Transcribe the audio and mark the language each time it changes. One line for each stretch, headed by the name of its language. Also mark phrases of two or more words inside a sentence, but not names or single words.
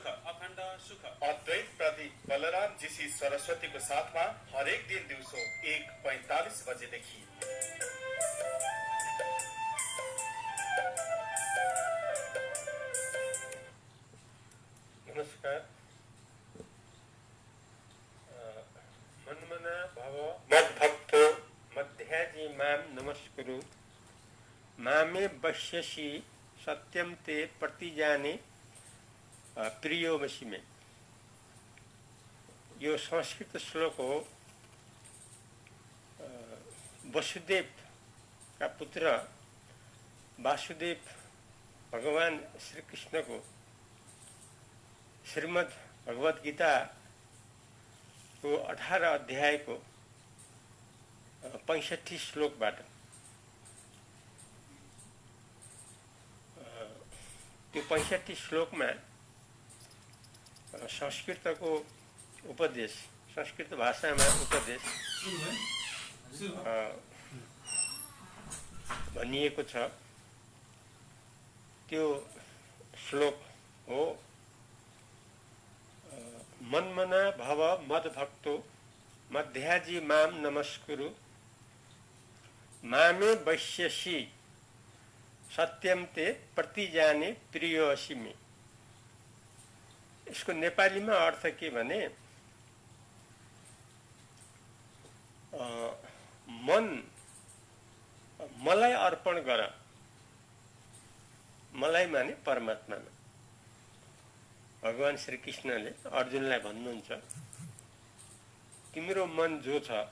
Nepali: अद्वैत प्रदीप बलराम जीसी सरस्वतीको साथमा हरेक दिन दिउँसो 1:45 बजेदेखि। नमस्कार।
Sanskrit: मन्मना भव मद्भक्तो मध्याजी माम नमस्कुरु मामे वश्यसि सत्यम ते प्रतिजाने प्रियोवसि में।
Nepali: यो संस्कृत श्लोक हो। वसुदेव का पुत्र वासुदेव भगवान श्री कृष्ण को श्रीमद् भगवत गीता को 18 अध्याय को 65 श्लोकबाट त्यो 65 श्लोकमा संस्कृतको उपदेश, संस्कृत भाषामा उपदेश भनिएको छ। त्यो श्लोक हो
Sanskrit: मन्मना भव मद्भक्तो मध्याजी माम नमस्कुरु मामे वश्यसि सत्यम ते प्रतिजाने प्रियोवसि में।
Nepali: इसको नेपालीमा अर्थ के भने मन मलाई अर्पण गर। मलाई माने परमात्मामा। भगवान श्री कृष्णले अर्जुनलाई भन्नुहुन्छ तिम्रो मन जो छ,